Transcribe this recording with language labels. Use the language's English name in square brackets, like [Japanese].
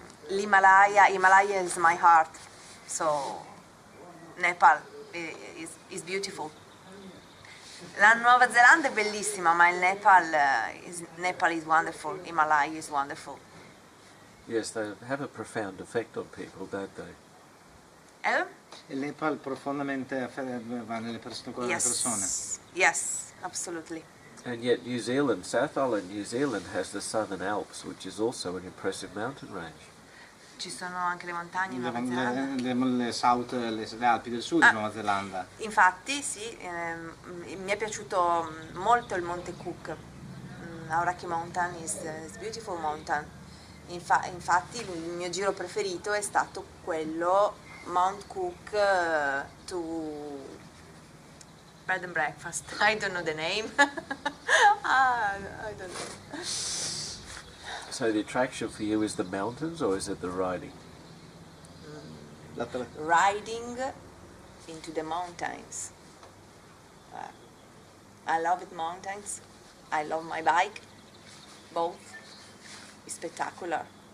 [English] Himalaya is my heart, so Nepal is beautiful. [Italian] La Nuova Zelanda è bellissima, ma il Nepal [English] is wonderful, Himalaya is wonderful. Yes, they have a profound effect on people, don't they? [Italian] Il Nepal profondamente va nelle persone, con le persone. [English] Yes, absolutely. And yet New Zealand, South Island, New Zealand has the Southern Alps, which is also an impressive mountain range. [Italian] Ci sono anche le montagne in Nuova Zelanda? Le Alpi del Sud di Nuova Zelanda. Infatti, sì, mi è piaciuto molto il Monte Cook. [English] Aoraki Mountain is beautiful mountain. [Italian] Infatti il mio giro preferito è stato quello Mount Cook [English] to bed and breakfast. I don't know the name. I don't know. So the attraction for you is the mountains or is it the riding? Riding into the mountains. I love it, mountains. I love my bike. Both. It's spectacular.